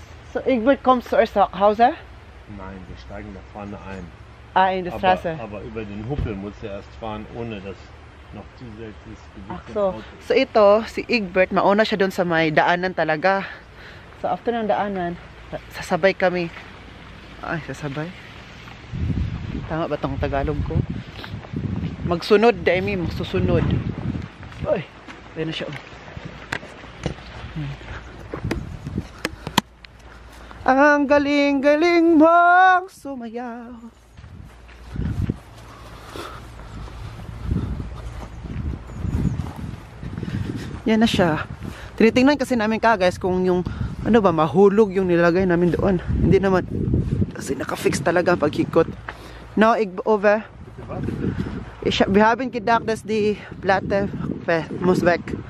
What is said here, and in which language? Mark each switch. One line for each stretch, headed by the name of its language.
English: So Egbert comes to our Hause?
German: Nein, wir steigen da vorne ein. In die Straße. Aber über den Huppel muss er erst fahren, ohne dass noch zusätzliches Gewicht im So, Auto.
Filipino: so ito, si Egbert, mauna siya doon sa may daanan talaga. So after ng daanan, sasabay kami. Ay, sasabay. Tama ba tong Tagalog ko? Magsunod, Demi, magsusunod. Uy, ayun na siya. Ang galing-galing mong sumayaw. Yan na siya. Tinitingnan kasi namin guys kung yung ano ba, mahulog yung nilagay namin doon. Hindi naman. Kasi naka-fix talaga ang pagkikot.
English: Now, over.
German: Wir haben gedacht, dass die Platte muss weg.